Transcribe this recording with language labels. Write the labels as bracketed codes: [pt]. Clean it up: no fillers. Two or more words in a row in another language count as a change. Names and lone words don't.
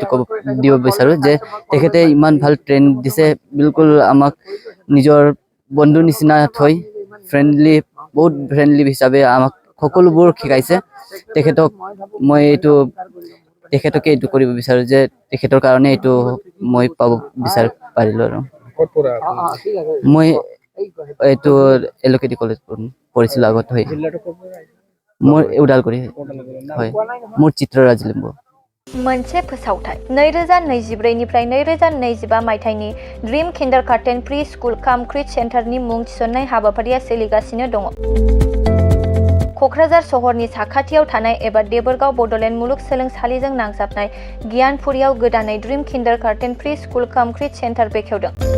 [as] ক'ব দিব বিচাৰো যে তেখেতে ইমান ভাল ট্ৰেইন দিছে বিলকুল আমাক নিজৰ বন্ধু নিচিনা থৈ বহুত ফ্ৰেণ্ডলি হিচাপে আমাক সকলোবোৰ শিকাইছে তেখেতক মই তেখেতকে এইটো কৰিব বিচাৰো যে তেখেতৰ কাৰণে এইটো মই পাব পাৰিলো আৰু মই এইটো এলোকেটি কলেজ পঢ়িছিলো আগত হয় মোৰ उदालगुरि হয় মোৰ চিত্ৰৰাজ লিম্বু [brx] मोनसे फोसावथाय 2024 निफ्राय 2025 मायथाइनि ड्रीम किन्डारगार्टेन प्रि स्कुल काम क्रिट सेन्टारनि मुं थिसननाय हाबाफारिया सोलिगासिनो दङ। क'क्राझार सहरनि साखाथियाव थानाय एबा देबोरगाव बड'लेण्ड मुलुगसोलोंसालिजों नांजाबनाय गियानपुरियाव गोदानै ड्रीम किन्डारगार्टेन प्रि स्कुल काम क्रिट सेन्टार बेखेवदों।